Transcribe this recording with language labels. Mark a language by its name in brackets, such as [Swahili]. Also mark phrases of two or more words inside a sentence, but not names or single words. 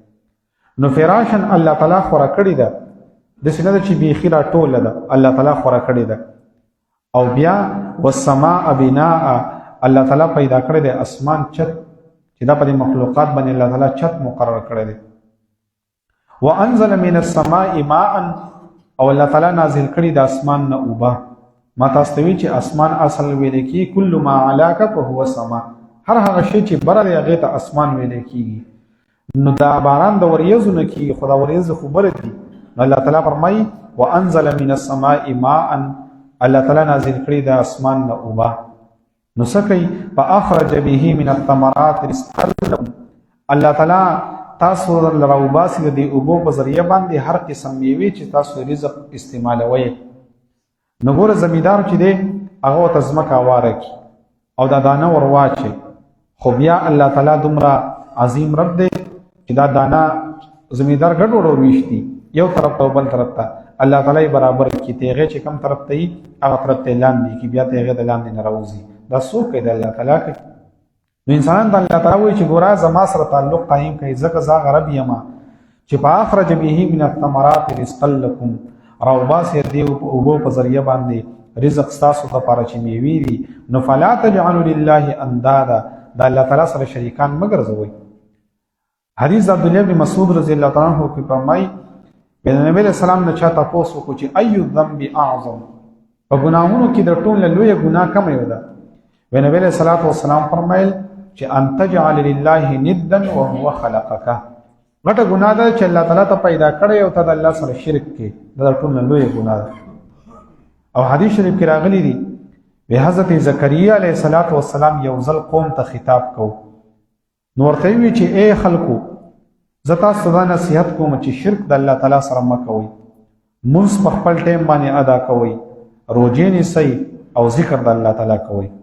[Pashto] نو فراشن الله تعالی خورا کړې ده، داسې نه ده چې بیخي راټوله ده، الله تعالی خورا کړې ده. او بیا [Arabic] والسماء بناء، [Pashto] الله تعالی پیدا کړی دی اسمان چت، چې دا په دې مخلوقات باندې الله تعالی چت مقرر کړی دی. [Arabic] وانزل من السماء ماء، [Pashto] او الله تعالی نازل کړي د اسمان نه اوبه. ما تاسو ته وی چې اسمان اصل ویل کی [Arabic] کل ما علاک فهو سما، [Pashto] هر هغه شی چې بره دی هغې ته اسمان ویل کېږي. نو دا باران د وریځو نه کېږي، خو دا وریځې خو بره دي. نو الله تعالی فرمایي [Arabic] وانزل من السماء ماء، [Pashto] الله تعالی نازل کړي د اسمان نه اوبه. نو څه کوي؟ [Arabic] فاخرج به من الثمرات رزقا لكم، [Pashto] الله تعالی تاسو راوباسي د دې اوبو په ذریعه باندې هر قسم میوې چې تاسو رزق استعمالوئ. نو ګوره زمیندار چې دی هغه ورته ځمکه هواره کړي او دا دانه ور واچوي، خو بیا الله تعالی دومره عظیم رب دی چې دا دانه زمیندار ګډوډ ورویشتي یو طرف ته او بل طرف ته، الله تعالی برابر کړي. تیغې چې کم طرف ته وي هغه طرف ته لاندې کړي، بیا تیغې د لاندې نه راوځي. دا څوک کوي؟ د الله تعالی کوي. نو انسانان ته الله تعالی وایي چې ګوره زما سره تعلق قایم کړئ، ځکه زه هغه رب یم چې [Arabic] فاخرج به من الثمرات رزقا لكم، [Pashto] راوباسي دې اوبو په ذریعه باندې رزق ستاسو لپاره چې میوې دي. نو [Arabic] فلا تجعلوا لله اندادا، [Pashto] د الله تعالی سره شریکان مه ګرځوئ. حدیث عبد الله بن مسعود [Arabic] رضی الله تعالی عنہ [Pashto] کې فرمایي د نبی [Arabic] علیہ السلام [Pashto] نه چا تپوس وکړو چې [Arabic] ای الذنب اعظم، [Pashto] په ګناهونو کې د ټول لویه ګناه کومه یو ده؟ نبی [Arabic] علیہ الصلوۃ والسلام [Pashto] فرمایل چې [Arabic] ان تجعل لله ندا وهو خلقك [Pashto] غټه ګناه ده چې الله تعالی ته پیدا کړی او ته د الله سره شرک کې دا ټول لوی ګناه ده. او حدیث شریف کې راغلی دی به حضرت زکریا [Arabic] علیه السلام [Pashto] یو ځل قوم ته خطاب کو نو ورته وی چې اے خلکو زتا سودا نصیحت کوم چې شرک د الله تعالی سره مکوئ، منځ په خپل ټیم باندې ادا کوئ، روزې نیسئ او ذکر د الله تعالی کوئ.